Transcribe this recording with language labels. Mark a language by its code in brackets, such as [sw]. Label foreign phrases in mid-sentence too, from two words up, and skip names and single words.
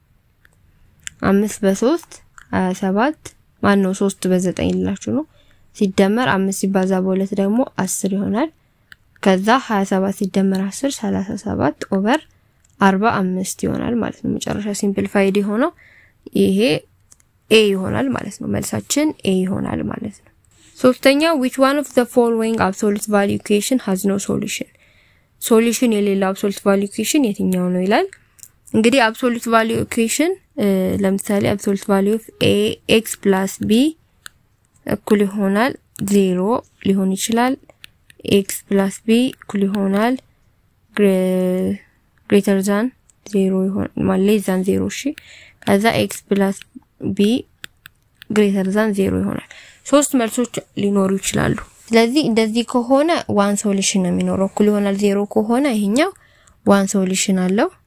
[am] 5 በ3 27 ማን ነው 3 በ9 ይላችሁ ነው ሲደመር 5 ሲባዛ በ2 ደግሞ 10 ይሆናል ከዛ 27 ሲደመር 10 37 ኦቨር 45 ይሆናል ማለት ነው መጨረሻ ሲምፕሊፋይድ ሆኖ ይሄ a ይሆናል ማለት ነው መልሳችን a ይሆናል ማለት ነው ሶስተኛው [en] which one of the following absolute value equation has no solution [am] solution የሌለው [en] absolute value equation [am] የትኛው ነው ይላል እንግዲህ [en] absolute value equation [am] ለምሳሌ [en] absolute value of a x plus b [am] እኩል ይሆናል 0 ሊሆን ይችላል [en] x plus b [am] እኩል ይሆናል [en] greater than [am] 0 ይሆናል ማለት [en] less than [am] 0 እሺ ከዛ [en] x plus b greater than [am] 0 ይሆናል ሶስት መልሶች ሊኖሩ ይችላሉ ስለዚህ እንደዚህ ከሆነ [en] one solution [am] ነው የሚኖረው እኩል ይሆናል 0 ከሆነ ይሄኛው [en] one solution [am] አለው